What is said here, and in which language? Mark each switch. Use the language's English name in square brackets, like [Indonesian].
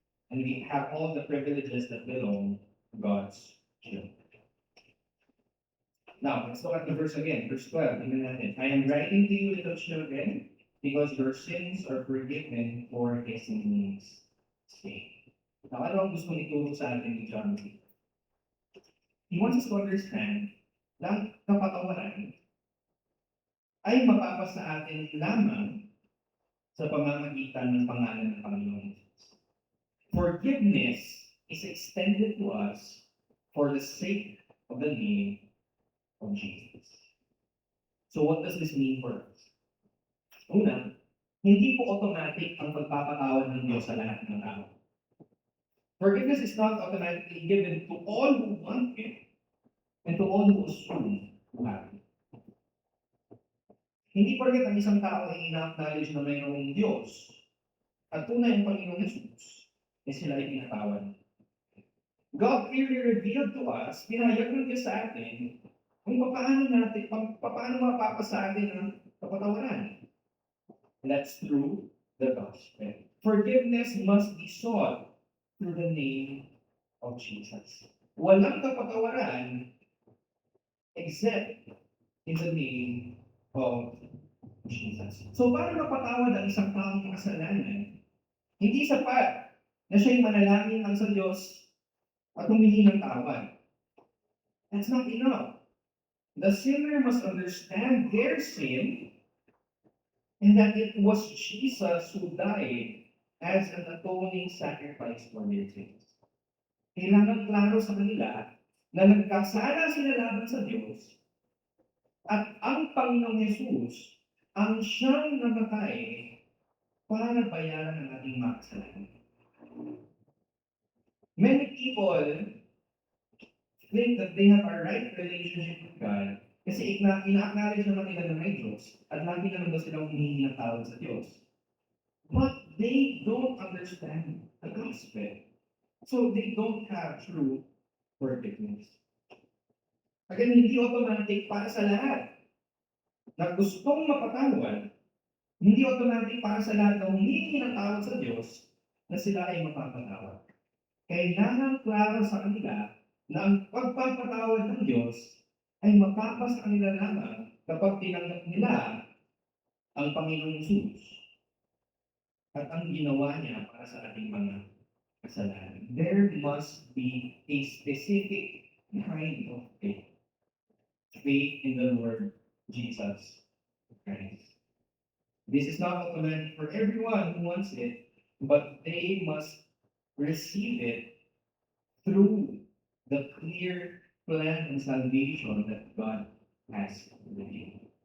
[English] And we have all the privileges that belong to God's children. Now, let's look at the verse again. Verse 12. [Filipino] Tingnan natin. [English] I am writing to you, little children, because your sins are forgiven for his name's sake. [Filipino] Now, ano ang gusto nituro sa atin ni John? [English] He wants us to understand [Filipino] na ang kapatawaran ay mapapasa atin lamang sa pamamagitan ng pangalan ng Panginoon Jesus. [English] Forgiveness is extended to us for the sake of the name of Jesus. So what does this mean for us? [Filipino] Una, hindi po automatic ang pagpapatawad ng Diyos sa lahat ng tao. [English] Forgiveness is not automatically given to all who want it and to all who assume who have it. [Filipino] Hindi porket ang isang tao ay ina-acknowledge na mayroong Diyos at tunay ang Panginoong Jesus, sila ay pinatawad. [English] God clearly revealed to us, [Filipino] pinahayag ng Diyos sa atin, kung paano mapapasa atin ang kapatawaran. [English] That's through the gospel. Forgiveness must be sought through the name of Jesus. [Filipino] Walang kapatawaran [English] except in the name of Jesus. [Filipino] So, paano mapatawad ang isang taong kasalanan? Hindi sapat na siya'y manalangin lang sa Diyos at humingi ng tawad. [English] That's not enough. The sinner must understand their sin and that it was Jesus who died as an atoning sacrifice for their sins. [Filipino] Kailangan klaro sa kanila na nagkasala sila laban sa Diyos at ang Panginoong Jesus ang siyang namatay para bayaran ang ating mga kasalanan. [English] Many people think that they have a right relationship with God [Filipino] kasi ina-acknowledge naman nila na may Diyos at lagi naman daw silang humihingi ng tawad sa Diyos. [English] But they don't understand the gospel. So they don't have true forgiveness. [Filipino] Again, hindi automatic para sa lahat na gustong mapatawad, hindi automatic para sa lahat na humihingi ng tawad sa Diyos na sila ay mapapatawad. Kailangan klaro sa kanila na ang pagpapatawad ng Diyos ay mapapasa kanila lamang kapag tinanggap nila ang Panginoong Jesus at ang ginawa niya para sa ating mga kasalanan. [English] There must be a specific kind of faith. Faith in the Lord Jesus Christ. This is not automatic for everyone who wants it, but they must receive it through the clear plan and salvation that God has revealed.